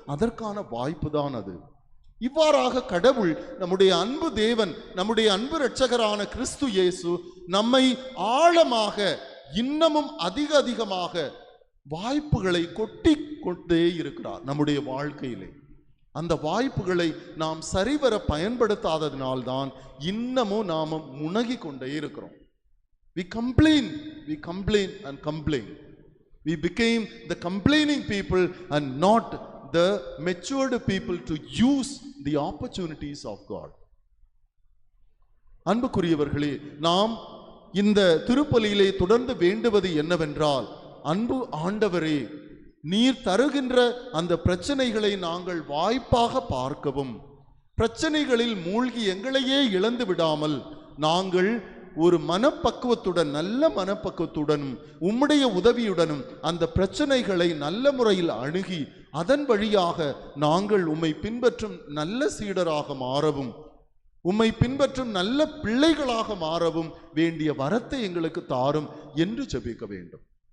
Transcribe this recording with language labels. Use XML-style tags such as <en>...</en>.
<ta>அதற்கான வாய்ப்பு தான் அது. இவ்வாறாக கடவுள், நம்முடைய அன்பு தேவன், நம்முடைய அன்பு இரட்சகரான கிறிஸ்து இயேசு நம்மை ஆழமாக இன்னமும் அதிகமாக வாய்ப்புகளை கொட்டி கொண்டே இருக்கிறார் நம்முடைய வாழ்க்கையிலே. அந்த வாய்ப்புகளை நாம் சரிவர பயன்படுத்தாததினால்தான் இன்னமும் நாம முனகி கொண்டே இருக்கிறோம்.</ta> <en>We complain and complain. We became the complaining people and not the matured people to use the opportunities of God.</en> <ta>அன்புக்குரியவர்களே, நாம் இந்த திருப்பலியிலே தொடர்ந்து வேண்டுவது என்னவென்றால், அன்பு ஆண்டவரே, நீர் தருகின்ற அந்த பிரச்சனைகளை நாங்கள் வாய்ப்பாக பார்க்கவும், பிரச்சனைகளில் மூழ்கி எங்களையே இழந்து விடாமல் நாங்கள் ஒரு மனப்பக்குவத்துடன், நல்ல மனப்பக்குவத்துடனும் உம்முடைய உதவியுடனும் அந்த பிரச்சனைகளை நல்ல முறையில் அணுகி அதன் வழியாக நாங்கள் உம்மை பின்பற்றும் நல்ல சீடராக மாறவும், உம்மை பின்பற்றும் நல்ல பிள்ளைகளாக மாறவும் வேண்டிய வரத்தை எங்களுக்கு தாரும் என்று ஜெபிக்க வேண்டும்.</ta>